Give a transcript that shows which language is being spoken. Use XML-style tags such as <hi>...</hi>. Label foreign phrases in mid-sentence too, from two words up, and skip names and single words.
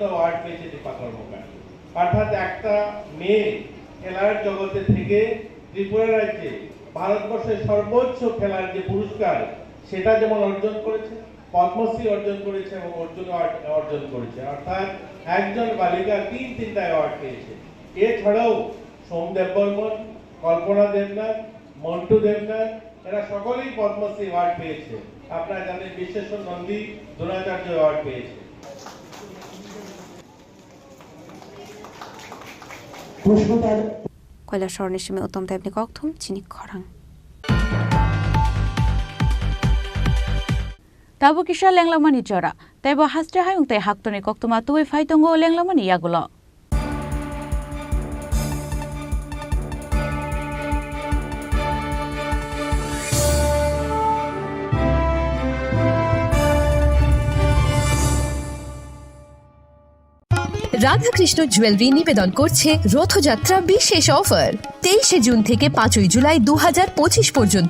<bn>অ্যাওয়ার্ড পেয়েছে দীপা কর্মকার অর্থাৎ একটা মেয়ে খেলার জগতে থেকে ত্রিপুরা রাজ্যে ভারতবর্ষের সর্বোচ্চ খেলার যে পুরস্কার সেটা যেমন অর্জন করেছে পদ্মশ্রী অর্জন করেছে এবং অর্জুন অর্জন করেছে অর্থাৎ একজন বালিকা তিনটা অ্যাওয়ার্ড পেয়েছে এছাড়াও সোমদেব বর্মন কল্পনা দেবনাথ মন্টু দেবনাথ এরা সকলেই পদ্মশ্রী অ্যাওয়ার্ড পেয়েছে আপনারা জানেন বিশ্বেশ্বর নন্দী দ্রোণাচার্য অ্যাওয়ার্ড পেয়েছে</bn> <trp>কৈলাসহর নিশিমে উত্তম দেবনী ককথুম চিনি খরাং Tabu kisha lenglamani jora. Taibo hastre hayung te haktone koktuma tuwe faitongo lenglamani yagulo.</trp> <bn>রাধাকৃষ্ণ জুয়েলারি নিবেদন করছে রথযাত্রা বিশেষ অফার 23 জুন থেকে 5 জুলাই 2025 পর্যন্ত</bn>